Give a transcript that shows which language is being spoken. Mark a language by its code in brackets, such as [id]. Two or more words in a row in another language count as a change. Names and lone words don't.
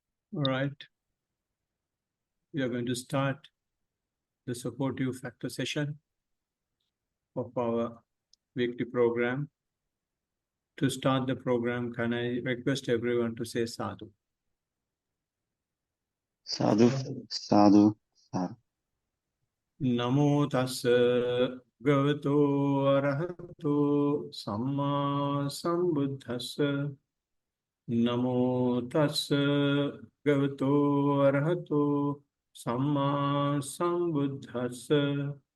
[en] All right. We are going to start the supportive factor session of our weekly program. To start the program, can I request everyone to say sadhu? [pi] Sadhu, sadhu, sadhu. Namo tassa bhagavato arahato samma sambuddhassa. Namo tassa bhagavato arahato samma sambuddhassa.